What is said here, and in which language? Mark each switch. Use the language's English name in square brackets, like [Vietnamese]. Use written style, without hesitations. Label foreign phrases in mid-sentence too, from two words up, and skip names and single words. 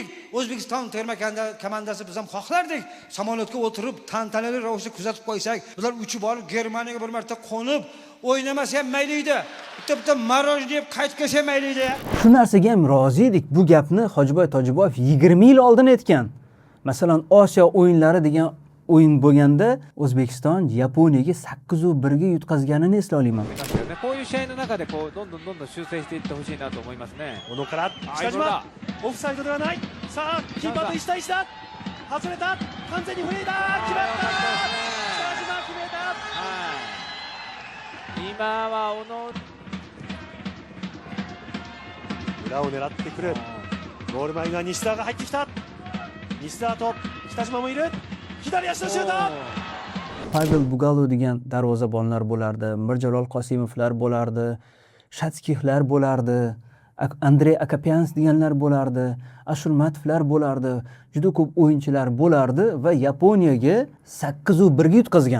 [Uzbek] O'zbekiston terma komandasi biz ham xohlardik. Samolyotga o'tirib, tantanali ravishda kuzatib qo'ysak, ular uchib borib Germaniyaga bir marta qo'nib, o'ynamasa ham mayli edi. Bitta maroj deb qaytib kelsa mayli edi. Shu narsaga ham rozi edik. Bu gapni Hojiboy Tojiboyev 20 yil oldin aytgan. Masalan, Osiyo o'yinlari degan o'yin bo'lganda O'zbekiston Yaponiyaga 8-1 ga yutqazganini eslay olaman. [Japanese] こういう試合の中でこうどんどん修正していってほしいなと思いますね。小野から北島、オフサイドではない。さあキーパーと1対1だ。外れた。完全にフリーだ。決まった。北島決めた。今は小野裏を狙ってくる。ゴール前が西澤が入ってきた。西澤と北島もいる。左足のシュート。 [Uzbek] Pavel Bugalo degan darvozabonlar bo'lardi, Mirjalol Qosimovlar bo'lardi, Shatskihlar bo'lardi, Andrey Akopyans deganlar bo'lardi, Ashurmatovlar bo'lardi, juda ko'p o'yinchilar bo'lardi va Yaponiyaga 8-1 ga yutqazgan.